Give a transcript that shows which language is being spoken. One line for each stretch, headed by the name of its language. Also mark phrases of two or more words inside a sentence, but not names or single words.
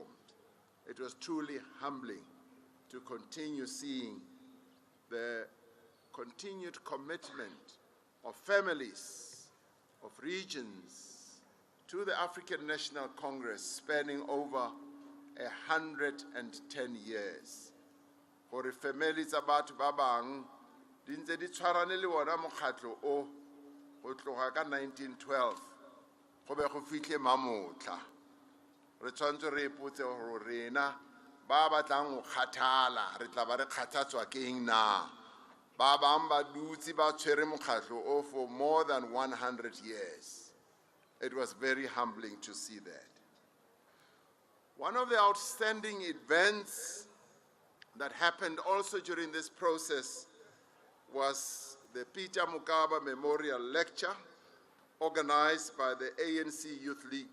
English: It was truly humbling to continue seeing the continued commitment of families, of regions, to the African National Congress spanning over 110 years.
Tswana: Gore families tsa batho ba bang di ntse di tshwarane le wona mokgatlo o go tloga ka 1912 go be go fitlhe mamotla. Re tshwanetse re ipotse gore rena ba batlang go kgathala re tla ba re kgathatswa keng na. Ba bang ba dutse ba tshwere mokgatlo o
English: for more than 100 years. It was very humbling to see that. One of the outstanding events that happened also during this process was the Peter Mokaba Memorial Lecture organized by the ANC Youth League.